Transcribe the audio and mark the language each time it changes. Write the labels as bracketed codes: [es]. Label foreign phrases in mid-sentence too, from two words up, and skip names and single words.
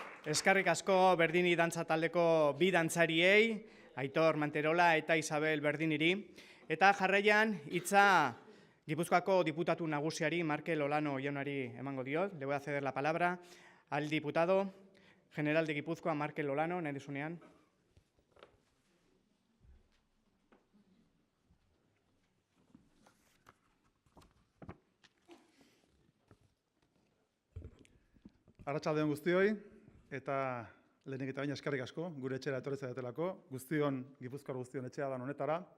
[eu] Eskerrik asko Berdini dantza taldeko bi dantzariei, Aitor Manterola eta Isabel Berdiniri. Eta jarraian hitza Gipuzkoako diputatu nagusiari Markel Olano jaunari emango diot. [es] Le voy a ceder la palabra al diputado general de Gipuzkoa, Markel Olano, [eu] nahi duzunean. Arratsalde on guztioi, eta lehenik eta baina eskerrik asko, gure etxera etorri zaretelako, guztion, Gipuzkoar guztion etxea da honetara.